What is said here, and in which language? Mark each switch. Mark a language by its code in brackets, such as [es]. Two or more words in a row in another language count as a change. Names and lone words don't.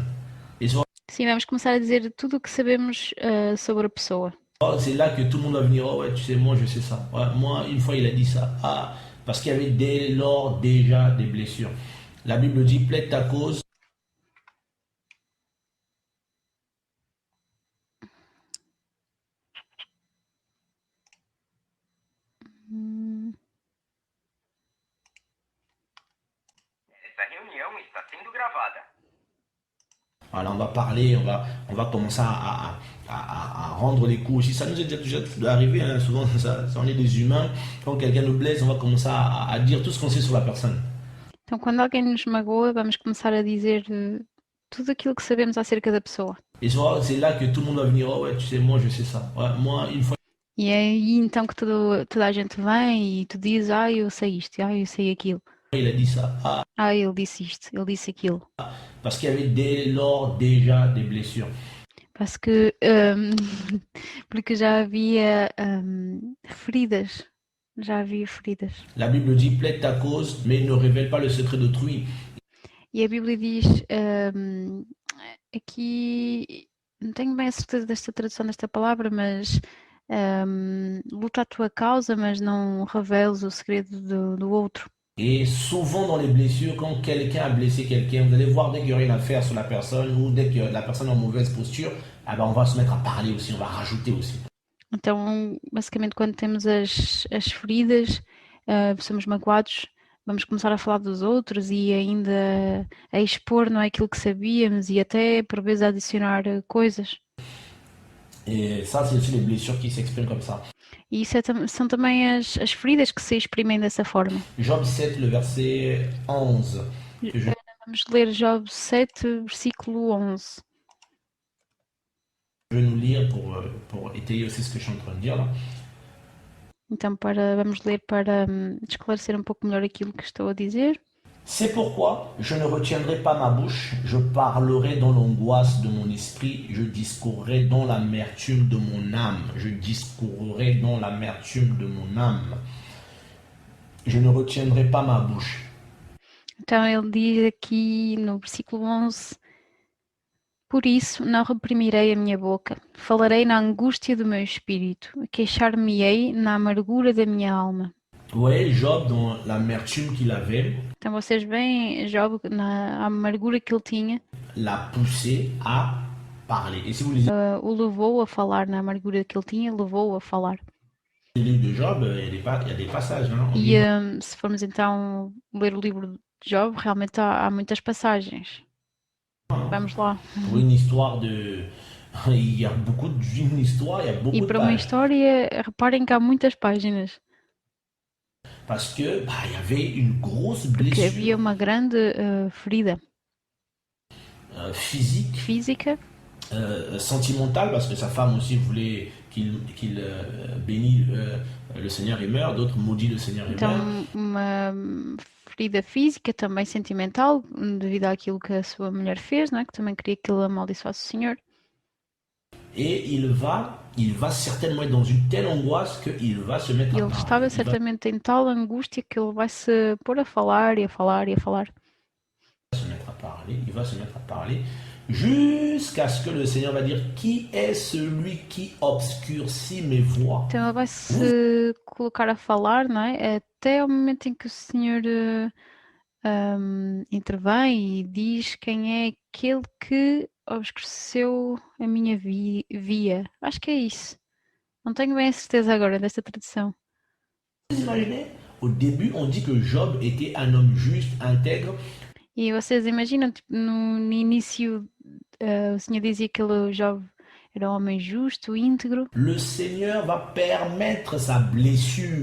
[fr] Et souvent, [pt] Sim, vamos começar a dizer tudo o que sabemos sobre a pessoa. [fr] c'est là que tout le monde va venir, oh ouais, tu sais, moi je sais ça. Ouais, moi, une fois, il a dit ça. Ah, parce qu'il y avait dès lors déjà des blessures. La Bible dit, plaide ta cause. Hum, [pt] Essa reunião está sendo gravada. [fr] Voilà, on va parler, on va commencer à rendre les coups aussi. Ça nous est déjà arrivé, hein, souvent ça, on est des humains. Quand quelqu'un nous blesse, on va commencer à dire tout ce qu'on sait sur la personne. [pt] Então, quando alguém nos magoa, vamos começar a dizer tudo aquilo que sabemos acerca da pessoa. [fr] Et souvent, c'est là que tout le monde va venir, oh ouais, tu sais, moi je sais ça. Ouais, moi, une fois, [pt] E é aí então que toda a gente vem e tu dizes, eu sei isto, eu sei aquilo. [fr] il a dit ça. Ah, [pt] Ele disse isto, ele disse aquilo. [fr] parce qu'il y avait dès lors déjà des blessures. Parce que, [pt] porque já havia feridas. Já havia feridas. [fr] La Bible dit, plaide ta cause, mais ne révèle pas le secret d'autrui. [pt] E a Bíblia diz, aqui, não tenho bem a certeza desta tradução desta palavra, mas luta a tua causa, mas não reveles o segredo do outro. [fr] Et souvent dans les blessures, quand quelqu'un a blessé quelqu'un, vous allez voir dès qu'il n'y a rien à faire sur la personne ou dès que la personne est en mauvaise posture, ah ben on va se mettre à parler aussi, on va rajouter aussi. [pt] Então, basicamente, quando temos as feridas, somos magoados, vamos começar a falar dos outros e ainda a expor, não é, aquilo que sabíamos e até, por vezes, a adicionar coisas. [fr] Et ça, c'est aussi les blessures qui s'expriment comme ça. [pt] E isso são também as feridas que se exprimem dessa forma. [fr] Job 7, le verset 11. Que je... [pt] Vamos ler Job 7, versículo 11. [fr] Je vais nous lire pour étayer aussi ce que je suis en train de dire là. [pt] Então, vamos ler para esclarecer um pouco melhor aquilo que estou a dizer. [fr] C'est pourquoi je ne retiendrai pas ma bouche, je parlerai dans l'angoisse de mon esprit, je discourrai dans l'amertume de mon âme, je discourrai dans l'amertume de mon âme. Je ne retiendrai pas ma bouche. [pt] Então ele diz aqui no versículo 11: Por isso não reprimirei a minha boca, falarei na angústia do meu espírito, queixar-me-ei na amargura da minha alma. [fr] Vous voyez Job dans l'amertume qu'il avait. [pt] Então vocês veem Job na amargura que ele tinha. [fr] L'a poussé à parler. Et si vous lisez [pt] O levou a falar, na amargura que ele tinha, levou-o a falar. [fr] le livre de Job, il y a des passages. Hein, [pt] E se formos então ler o livro de Job, realmente há muitas passagens. Vamos lá. [fr] pour une histoire de... Il y a beaucoup d'une histoire, il y a beaucoup [pt] E [fr] de [pt] para uma [fr] pages. [pt] história, reparem que há muitas páginas. [fr] Parce que il y avait une grosse [pt] Porque havia [fr] blessure [pt] uma grande ferida [fr] physique, [pt] física, [fr] sentimentale, parce que sa femme aussi voulait qu'il bénisse le Seigneur et meurt, d'autres maudit le Seigneur et meurt. [pt] então uma ferida física, também sentimental, devido àquilo que a sua mulher fez, não é? Que também queria que ele amaldiçoasse o Senhor. [fr] Et il va certainement être dans une telle angoisse qu'il va se mettre [pt] E [fr] à [pt] ele [fr] parler. [pt] estava certamente em tal angústia que ele vai se pôr a falar e a falar e a falar. [fr] Se mettre à parler, il va se mettre à parler jusqu'à ce que le Seigneur va dire qui est celui qui obscurcit mes voies. [pt] Então ele vai se colocar a falar, não é? Até o momento em que o Senhor intervém e diz quem é aquele que obscureceu a minha via. Acho que é isso. Não tenho bem a certeza agora desta tradução. [fr] Vous imaginez, au début, on dit que Job était un homme juste, intègre. [pt] E vocês imaginam, tipo, no início, o Senhor dizia que ele, Job, era um homem justo, íntegro, [fr] Le Seigneur va permettre sa blessure.